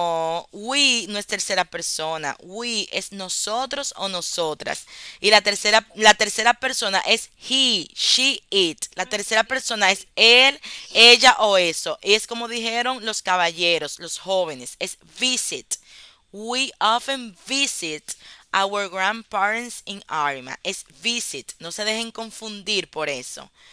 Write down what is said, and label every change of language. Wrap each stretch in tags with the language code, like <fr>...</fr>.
<es>No, we no es tercera persona. We es nosotros o nosotras. Y la tercera persona es he, she, it. La Ah, tercera sí, persona es sí. él, ella o eso. Y es como dijeron los caballeros, los jóvenes. Es visit.</es> <en>We often visit our grandparents in Arima.</en> <es>Es visit. No se dejen confundir por eso.</es>